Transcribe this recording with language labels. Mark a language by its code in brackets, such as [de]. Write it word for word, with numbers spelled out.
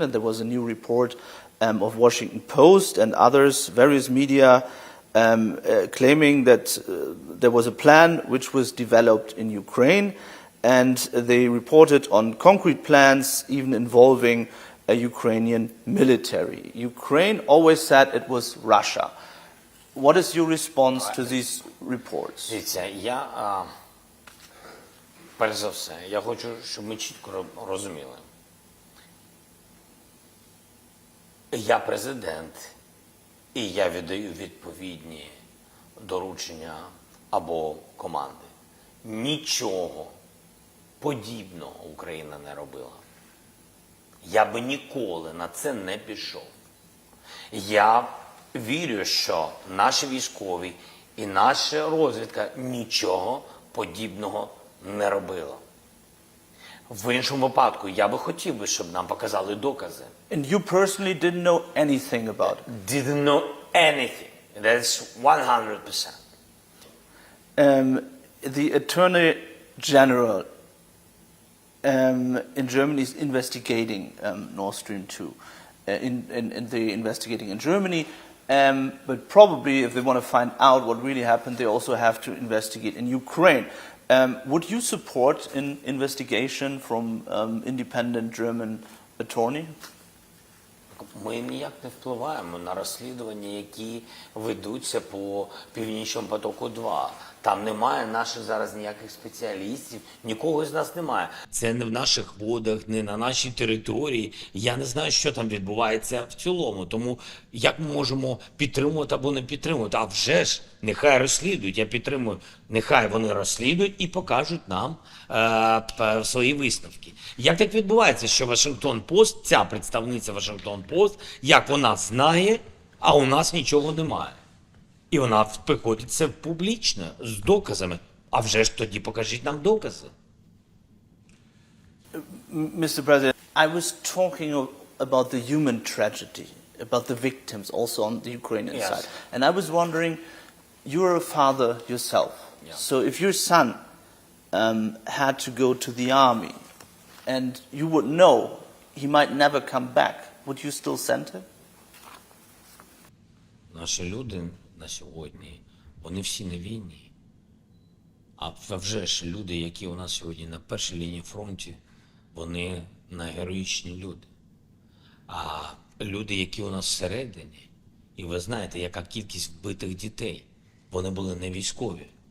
[en] And there was a new report um, of Washington Post and others, various media, um, uh, claiming that uh, there was a plan which was developed in Ukraine, and they reported on concrete plans even involving a Ukrainian military. Ukraine always said it was Russia. What is your response to these reports? [uk] Дивіться, я а, перш за все, я хочу, щоб ми чітко ро- розуміли. Я президент, і я віддаю відповідні доручення або команди. Нічого подібного Україна не робила. Я би ніколи на це не пішов. Я вірю, що наші військові і наша розвідка нічого подібного не робила. В іншому випадку я би хотів би, щоб нам показали докази. [en] And you personally didn't know anything about it. Didn't know anything. That's one hundred percent. Um, the Attorney General um, in Germany is investigating um, Nord Stream two. Uh, in, in, in the investigating in Germany, um, but probably if they want to find out what really happened, they also have to investigate in Ukraine. Um, would you support an investigation from um, independent German attorney? [uk] Ми ніяк не впливаємо на розслідування, які ведуться по Північному потоку два. Там немає наших зараз ніяких спеціалістів, нікого з нас немає. Це не в наших водах, не на нашій території. Я не знаю, що там відбувається в цілому. Тому як ми можемо підтримувати або не підтримувати? А вже ж, нехай розслідують, я підтримую. Нехай вони розслідують і покажуть нам е, п- свої висновки. Як так відбувається, що Вашингтон Пост, ця представниця Вашингтон Пост, як вона знає, а у нас нічого немає? І вона приходить це публічно з доказами. А вже ж тоді покажіть нам докази. [en] M- Mister President, I was talking o- about the human tragedy, about the victims also on the Ukrainian Yes. side. And I was wondering, you're a father yourself. Yeah. So if your son um, had to go to the army and you would know he might never come back, would you still send him? [uk] Наші люди на сьогодні, вони всі на війні. А в- вже ж люди, які у нас сьогодні на першій лінії фронті, вони найгероїчні люди. А люди, які у нас всередині, і ви знаєте, яка кількість вбитих дітей, вони були не військові.